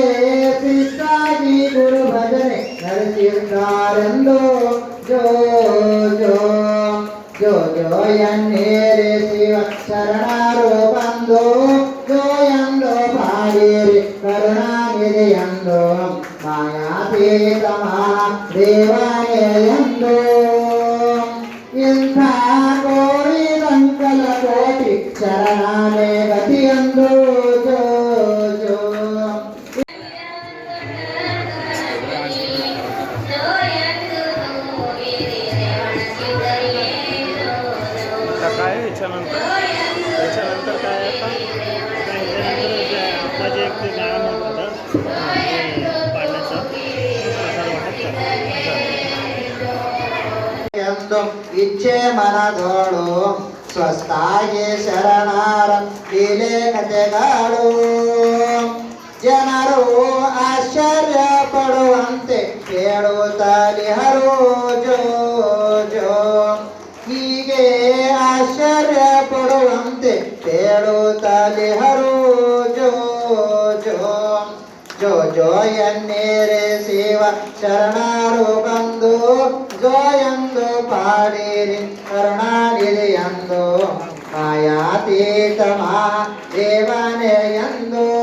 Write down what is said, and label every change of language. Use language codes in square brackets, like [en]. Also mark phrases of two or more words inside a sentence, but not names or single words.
[kn] ಶಿಸ್ತಾಗಿ ಗುರು ಭಜನೆ ನಡೆಸುತ್ತಾರೆಂದು ಜೋ ಜೋ ಜೋ ಜೋ ಎನ್ನೀರಿ ಶಿವ ಶರಣರು ಬಂದು ಜೋ ಎಂದು ಪಾಡಿರಿ ಕರುಣಾನಿಧಿಯಂದು ಮಾಯಾತೀತ ದೇವನೇ ಎಂದು ಇಂಥ ಕೋರಿದಂಕಲ ಕೋಟಿ ಶರಣನೇ ಗತಿಯಂದು ಜೋ ಜೋ [mr] काय याच्यानंतर काय आता आपला जे एक ते गाणं म्हणत होतं पाण्याचं [kn] ಎಂದು ಇಚ್ಛೆ ಮನದೋಳು ಸ್ವಸ್ಥಾಗಿ ಶರಣರ ಲೀಲೆ ಕಥೆಗಳು ಜನರು ಆಶ್ಚರ್ಯ ಪಡುವಂತೆ ಹೇಳುತ್ತಲಿಹರು ಜೋ ಜೋ ಹೀಗೆ ಆಶ್ಚರ್ಯ ಪಡುವಂತೆ ಹೇಳುತ್ತಲಿಹರು ಜೋ ಜೋ ಜೋ ಜೋ ಎನ್ನೀರಿ ಶಿವ ಶರಣರು ಬಂದು ಜೋ ಎಂದು ಪಾಡಿರಿ ಕರುಣಾನಿಧಿಯಂದು ಮಾಯಾತೀತ ದೇವನೇ ಎಂದು